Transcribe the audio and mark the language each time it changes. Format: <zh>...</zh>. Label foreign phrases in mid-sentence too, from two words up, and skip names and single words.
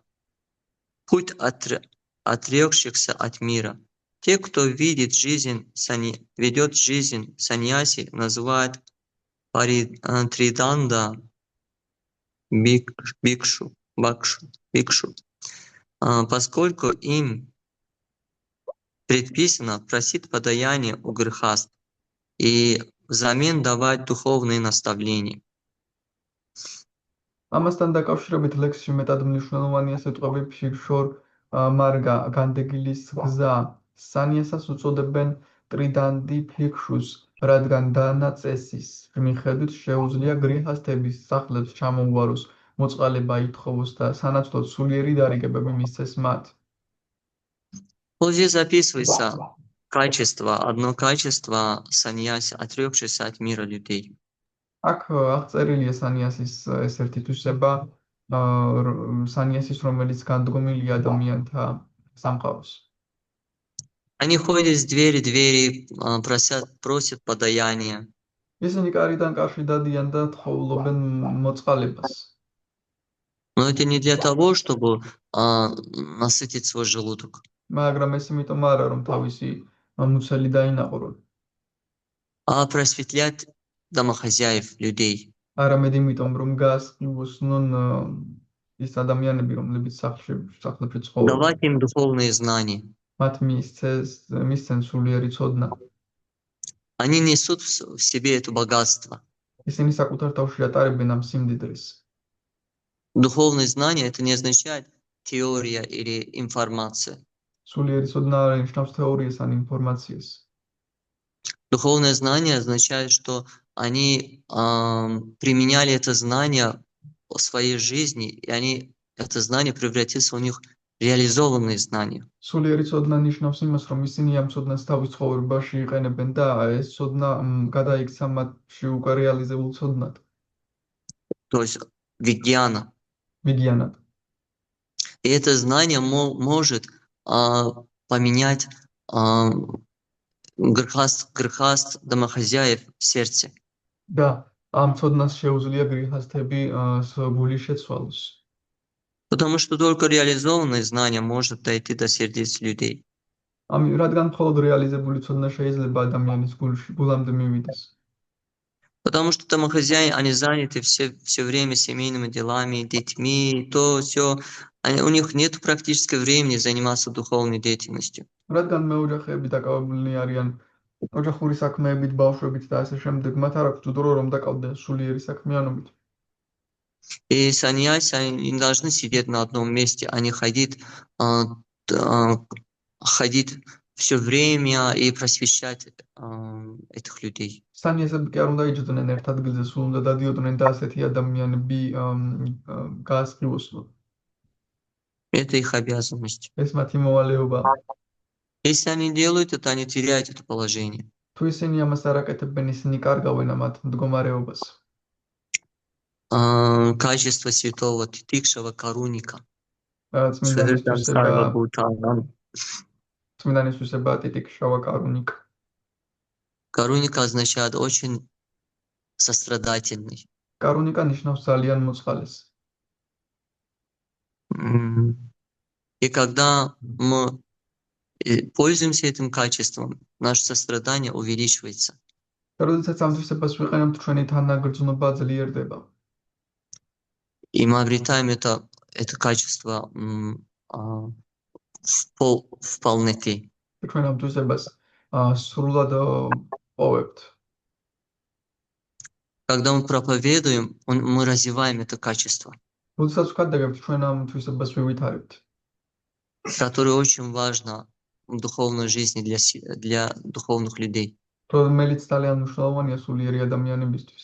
<ru>Путь отрекшихся от мира. Те, кто ведет жизнь саньяси, называют Триданда Бикшу, поскольку им предписано просить подаяние у грехаст и взамен давать духовные наставления.</ru> <ka>ამასთან დაკავშირებით ლექსში მეტად მნიშვნელოვანია სიტყვები</ka> <sa>भिक्षुर् मार्ग</sa> <ka>განდეგილის გზა. სანიასას უწოდებენ ტრიდანდი ფიქშუს, რადგან დანაწესის მიხედვით შეუძლია გრიჰასთების სახლებს ჩამოუვაროს, მოწყალება ითხოვოს და სანაცვლოდ სულიერი დარიგებები მისცეს მათ.</ka> <ru>Вот здесь записывается одно качество саньяси, отрекшийся от мира людей.</ru> <ka>აქ აღწერილია სანიასის ეს ერთი თვისება, სანიასის, რომელიც განდგომილია ადამიანთა სამყაროს.</ka> <ru>Они ходят с двери в двери, просят подаяние.</ru> <ka>ისინი კარიდან კარში დადიან და თხოვლობენ მოწყალებას.</ka> <ru>Но это не для того, чтобы насытить свой желудок.</ru> <ka>მაგრამ ეს იმიტომ არა, რომ თავისი მუცელი დაინაყრონ.</ka> <ru>А просветлять домохозяев, людей.</ru> <ka>არამედ იმიტომ, რომ გაასწავლონ ის ადამიანები, რომლებიც სახლებში ცხოვრობენ.</ka> <ru>Давать им духовные знания.</ru> <ka>მათ მისცენ სულიერი ცოდნა.</ka> <ru>Они несут в себе это богатство.</ru> <ka>ისინი საკუთარ თავში ატარებენ ამ სიმდიდრეს.</ka> <ru>Духовные знания это не означает теория или информация.</ru> <ka>სულიერი ცოდნა არ ნიშნავს თეორიას ან ინფორმაციას.</ka> <ru>Духовное знание означает, что они применяли это знание в своей жизни, и они это знание превратилось у них в реализованные знания.</ru> <ka>სულიერი ცოდნა ნიშნავს იმას, რომ ისინი ამ ცოდნას თავის ცხოვრებაში იყენებენ და ეს ცოდნა გადაიქცა მათში უკვე რეალიზებულ ცოდნად.</ka> <ru>То есть вигьяна.</ru> <ka>მიგიანად.</ka> <ru>И это знание может поменять грехаст домохозяев в сердце.</ru> <ka>და ამ ცოდნას შეუძლია გრიჰასთები გული შეცვალოს.</ka> <ru>Потому что только реализованное знание может дойти до сердец людей.</ru> <ka>რადგან მხოლოდ რეალიზებული ცოდნა შეიძლება ადამიანის გულამდე მივიდეს.</ka> <ru>Потому что домохозяи, они заняты все время семейными делами, детьми, то все. У них нет практически времени заниматься духовной деятельностью.</ru> <ka>რადგან მეოჯახეები დაკავებულნი არიან ოჯახური საქმეებით, ბავშვებით და ასე შემდეგ, მათ არ აქვთ дრო რომ დაკავდნენ სულიერი საქმიანობით.</ka> <ru>И саньяси, они не должны сидеть на одном месте, они ходить все время и просвещать этих людей.</ru> <ka>სანიასები კი არ უნდა იჯდნენ ერთ ადგილზე, სულ უნდა დადიოდნენ და ასეთი ადამიანები გაასწრიოსნონ.</ka> <ru>Это их обязанность.</ru> <ka>ეს მათი მოვალეობა.</ka> <ru>Если они делают это, они теряют это положение.</ru> <ka>თუ ისინი амას არ აკეთებენ, ისინი კარგავენ მათ მდგომარეობას.</ka> <ru>Качество святого</ru> <sa>तितिक्षवः कारुणिकाः.</sa> <ka>წმინდანისთვისება</ka> <sa>तितिक्षवः कारुणिकाः.</sa> <ru>Каруника означает очень сострадательный.</ru> <ka>კარუნიკა ნიშნავს ძალიან მოწყალეს.</ka> <ru>И когда мы пользуемся этим качеством, наше сострадание увеличивается.</ru> <ka>როდესაც ამ თვისებას ვიყენებთ, ჩვენი თანაგრძნობა ძლიერდება.</ka> <ru>И мы обретаем это качество в полноте.</ru> <ka>ჩვენ ამ თვისებას სრულად პოვებთ.</ka> <ru>Когда мы проповедуем, мы развиваем это качество.</ru> <ka>როდესაც ვქადაგებთ ჩვენ ამ თვისებას ვივითარებთ,</ka> <ru>которое очень важно в духовной жизни для духовных людей.</ru> <ka>რომელიც ძალიან მნიშვნელოვანია სულიერი ადამიანებისთვის.</ka>